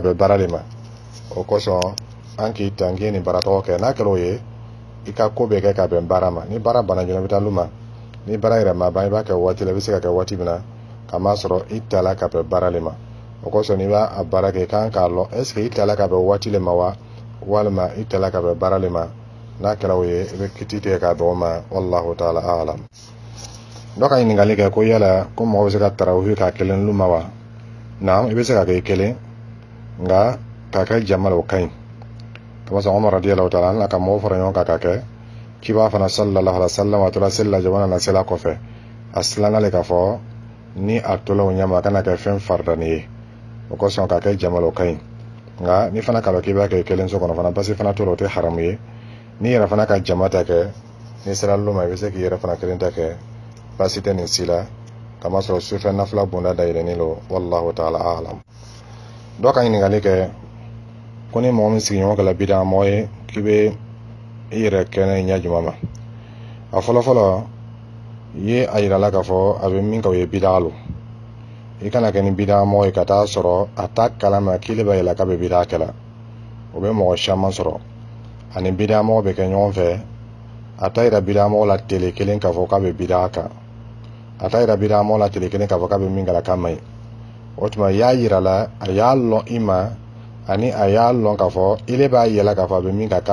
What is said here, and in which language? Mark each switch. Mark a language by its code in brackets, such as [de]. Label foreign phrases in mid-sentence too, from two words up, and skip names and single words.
[bm] bɛn baara le ma o kosɔn an k'i ta k'i ye nin baara tɔgɔ kɛ n'a kɛra o ye i ka ko bɛɛ kɛ ka bɛn baara ma ni baara banna joona i bɛ taa luma ni baara yɛrɛ ma ban i b'a kɛ waati la i bɛ se ka kɛ waati min na kamasɔrɔ i tala ka bɛn baara le ma o kosɔn n'i b'a baara kɛ i kan k'a lɔn [fr] est ce que [bm] i tala ka bɛn waati le ma wa walima i tala ka bɛn baara le ma n'a kɛra o ye i bɛ kiti tigɛ k'a dɔgɔ ma [ar] والله تعالى أعلم. [bm] Dɔ ka ɲininkali kɛ ko yala ko mɔgɔ bɛ se ka tarawihi k'a kelen luma wa naam i bɛ se ka kɛ i kelen nka k'a kɛ jama la o ka ɲi kamasɔrɔ Umar [ar] رضي الله تعالى عنه [bm] ka mɔgɔw fara ɲɔgɔn kan k'a kɛ kiba fana [ar] صلى الله عليه وسلم [bm] a tora seli la jamana na sela kɔfɛ a silanna le k'a fɔ ni a tola o ɲɛma a kana kɛ fɛn faridani ye o kosɔn k'a kɛ jama la o ka ɲi nka ni fana k'a dɔn k'i b'a kɛ kelen so kɔnɔ fana basi fana t'o la o tɛ haramu ye ni yɛrɛ fana ka jama ta kɛ ni sera luma i bɛ se k'i yɛrɛ fana kelen ta kɛ basi tɛ nin si la kamasɔrɔ sufɛ nafila bonda dayɛlɛnnen don [ar] والله تعالى أعلم. [bm] Dɔ ka ɲininkali kɛ ko ni mɔgɔ min sigiɲɔgɔn kɛla bida mɔgɔ ye k'i bɛ i yɛrɛ kɛnɛ ɲɛ jumɛn ma a fɔlɔfɔlɔ i ye a yirala k'a fɔ a bɛ min kɛ o ye bida lo i kana kɛ ni bida mɔgɔ ye ka taa sɔrɔ a ta kalama k'i le b'a yɛlɛ k'a bɛ bida kɛla o bɛ mɔgɔ caman sɔrɔ ani bida mɔgɔ bɛ kɛ ɲɔgɔn fɛ a ta yira bida mɔgɔ la tele kelen k'a fɔ k'a bɛ bida kan a ta yira bida mɔgɔ la tele kelen k'a fɔ k'a bɛ min kɛla k'a man ɲi o tuma i y'a yirala a y'a lɔn i ma ani a y'a lɔn k'a fɔ i le b'a yɛlɛ k'a fɔ a bɛ min kɛ k'a